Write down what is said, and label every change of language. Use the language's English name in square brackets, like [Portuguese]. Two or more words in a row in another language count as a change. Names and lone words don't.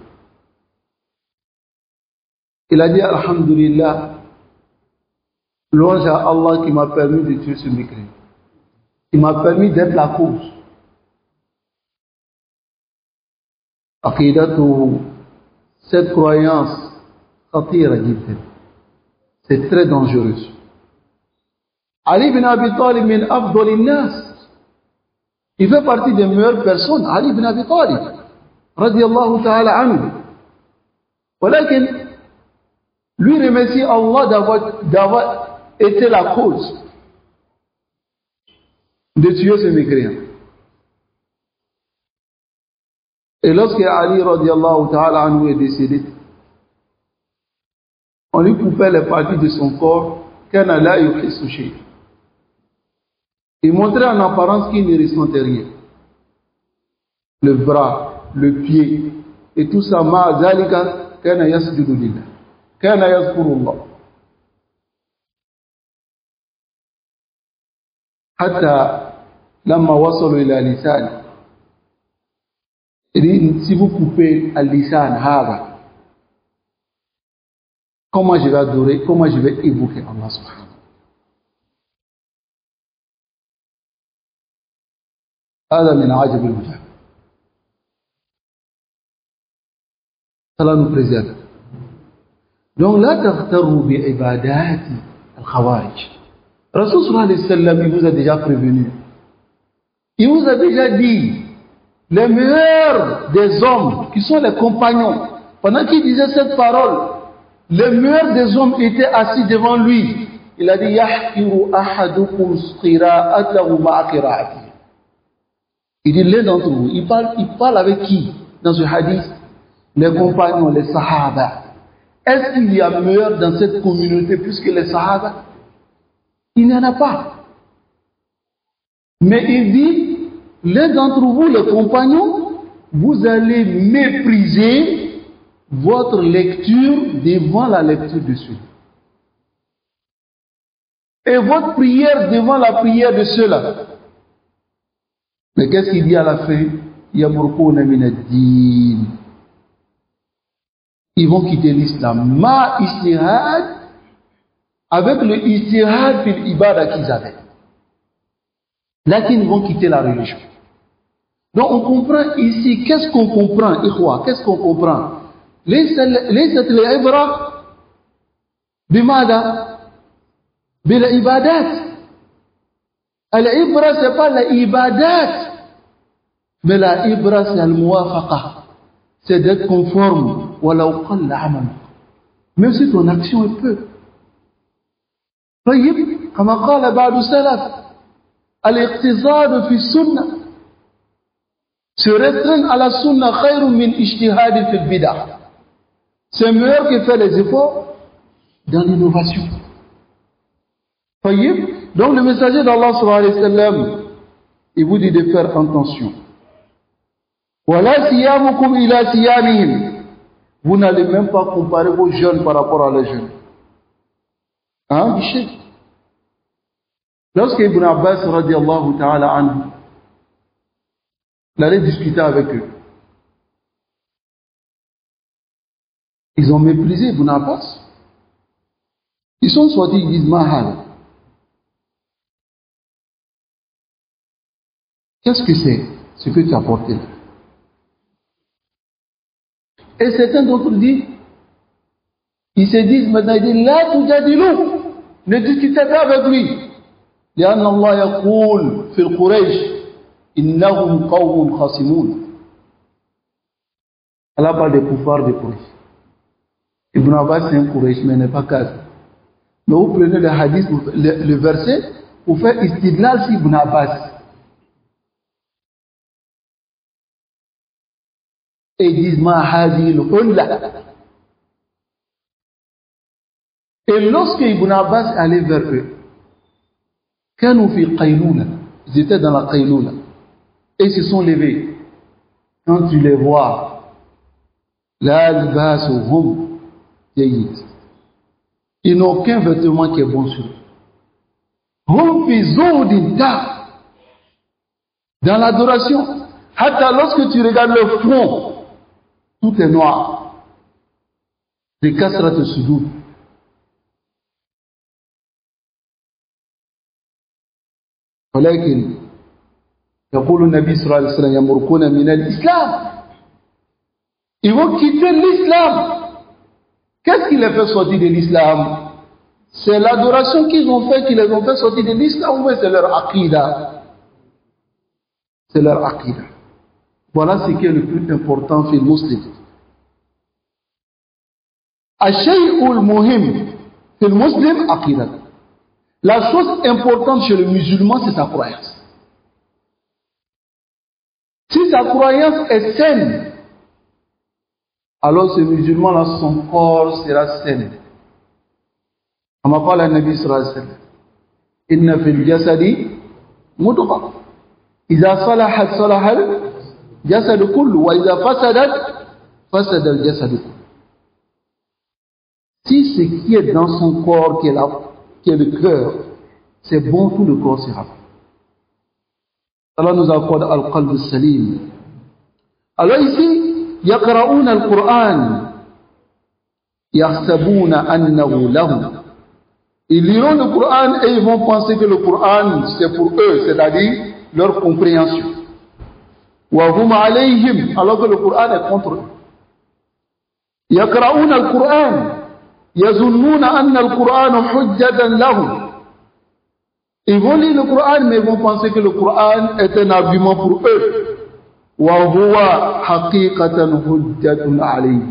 [French] Il a dit, Alhamdulillah, louange à Allah qui m'a permis de tuer ce mécréant. Il m'a permis d'être la cause. Aqidatu, cette croyance, c'est très dangereux. [Arabic] علي بن أبي طالب من أفضل الناس. [French] Il fait partie des meilleures personnes. [Arabic] علي بن أبي طالب، رضي الله تعالى عنه. Walakin, [French] lui remercie Allah d'avoir été la cause de tuer ce mécréant. Et lorsque Ali [Arabic] رضي الله تعالى عنه [French] est décédé, on lui coupait les parties de son corps, il montrait en apparence qu'il ne ressentait rien. Le bras, le pied, et tout ça, [Arabic] مع ذلك كان يسجد لله، كان يذكر الله. حتى لما وصلوا إلى اللسان. [French] Si vous coupez [Arabic] اللسان هذا, [French] comment je vais adorer, comment je vais évoquer [Arabic] الله سبحانه. هذا من عجب العجاب. [French] Allah nous préserve. Donc là, [Arabic] تغترّوا بعبادة الخوارج. رسول صلى الله عليه وسلم, [French] il vous a déjà prévenu. Il vous a déjà dit, les meilleurs des hommes, qui sont les compagnons, pendant qu'il disait cette parole, les meilleurs des hommes étaient assis devant lui. Il a dit, [Arabic] يحقر أحدكم قراءته مع قراءته. [French] Il dit, l'un d'entre vous, il parle avec qui dans ce hadith? Les compagnons, les sahaba. Est-ce qu'il y a meilleur dans cette communauté plus que les sahaba? Il n'y en a pas. Mais il dit, l'un d'entre vous, les compagnons, vous allez mépriser votre lecture devant la lecture de ceux-là. Et votre prière devant la prière de ceux-là. Mais qu'est-ce qu'il dit à la fin? [Arabic] يمرقون من الدين. [French] Ils vont quitter l'islam. [Arabic] مع اجتهاد, [French] avec le [Arabic] اجتهاد في العبادة [French] qu'ils avaient. Là qu'ils vont quitter la religion. Donc on comprend ici, qu'est-ce qu'on comprend, ikhwa, qu'est-ce qu'on comprend? [Arabic] ليست العبرة بماذا؟ بالعبادات. [French] العبرة c'est pas la ibadat, mais la ibra c'est al-muwafaqa, c'est d'être conforme. [Arabic] ولو قل عملك, [French] même si ton action est peu. [Arabic] طيب كما قال بعض السلف الاقتصاد في السنة, [French] se restreindre à la sunna [Arabic] خير من اجتهاد في البدع, [French] c'est meilleur que faire les efforts dans l'innovation. طيب, donc le messager d'Allah [Arabic] صلى الله عليه وسلم, [French] il vous dit de faire attention. [Arabic] ولا صيامكم إلى صيامهم, [French] vous n'allez même pas comparer vos jeunes par rapport à leurs jeunes. Hein, Michel? Lorsque Ibn Abbas radiallahu ta'ala anhu, il allait discuter avec eux, ils ont méprisé Ibn Abbas. Ils sont sortis, ils disent Mahal. Qu'est-ce que c'est ce que tu as porté là? Et certains d'entre eux disent, ils se disent maintenant, ils disent, [Arabic] لا تجادلوا, [French] ne discutez pas avec lui. [Arabic] لأن الله يقول في القريش إنهم قوم خصمون. [French] Allah parle des kuffars de Quraysh. Ibn Abbas c'est un Quraysh, mais il n'est pas kafir. Mais vous prenez le hadith, le verset, pour faire istidlal sur Ibn Abbas. Et ils disent [Arabic] ما هذه الحلة. [French] Et lorsque Ibn Abbas allait vers eux, [Arabic] كانوا في القيلولة, [French] ils étaient dans la qayloula, et ils se sont levés. Quand tu les vois, [Arabic] لا لباسهم جيد, [French] ils n'ont aucun vêtement qui est bon sur eux. [Arabic] هم في زود تا, [French] dans l'adoration, hatta lorsque tu regardes le front, tout est noir. [Arabic] De كثرة السجود. ولكن يقول النبي صلى الله عليه وسلم يمرقون من الإسلام. [French] Ils vont quitter l'islam. Qu'est-ce qui les fait sortir de l'islam? C'est l'adoration qu'ils ont fait qui les ont fait sortir de l'islam, ou c'est leur aqida? C'est leur aqida. Voilà ce qui est le plus important chez les musulmans. [Arabic] الشيء المهم في المسلم عقيدة. [French] La chose importante chez le musulman, c'est sa croyance. Si sa croyance est saine, alors ce musulman-là, son corps sera sain. On m'a parlé à [Arabic] النبي صلى الله عليه وسلم. إن في الجسد مضغة. إذا صلحت صلح الجسد كله وإذا فسدت فسد الجسد كله. [French] Si ce qui est dans son corps, qui est le cœur, c'est bon, tout le corps sera bon. Allah nous accorde [Arabic] القلب السليم. [French] Alors ici, [Arabic] يقرؤون القرآن، يحسبون أنه لهم. [French] Ils liront le Coran et ils vont penser que le Coran c'est pour eux, c'est-à-dire leur compréhension. [Arabic] وهم عليهم, [French] alors que le Coran est contre eux. [Arabic] يقرؤون القرآن، يظنون أن القرآن حجة لهم. [French] Ils vont lire le Coran, mais ils vont penser que le Coran est un argument pour eux. [Arabic] وهو حقيقةً حجة عليهم.